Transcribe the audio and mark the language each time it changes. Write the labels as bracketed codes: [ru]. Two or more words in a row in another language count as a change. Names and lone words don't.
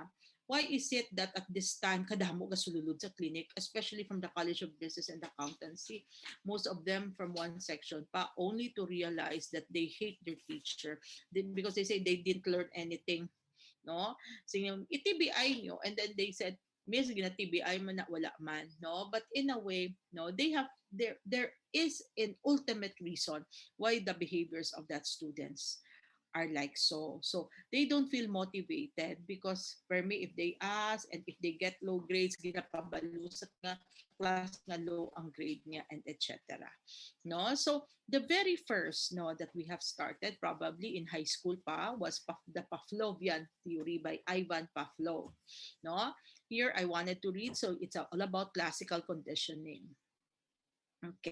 [en] Why is it that at this time [hil] kadamo ka sululod sa [en] clinic, especially from the College of Business and Accountancy, most of them from one section pa, only to realize that they hate their teacher, because they say they didn't learn anything, no? So [tl] yung i-TBI nyo, [en] and then they said, Miss, [hil] gina-TBI man na wala man, no? [en] But in a way, no, they have, there is an ultimate reason why the behaviors of that students are like so. So they don't feel motivated because for me, if they ask and if they get low grades, [hil] ginapabalusat nga class nga low ang grade niya, [en] and etc. No, so the very first, no, that we have started probably in high school pa was the Pavlovian theory by Ivan Pavlov. No, here I wanted to read, so it's all about classical conditioning. Okay.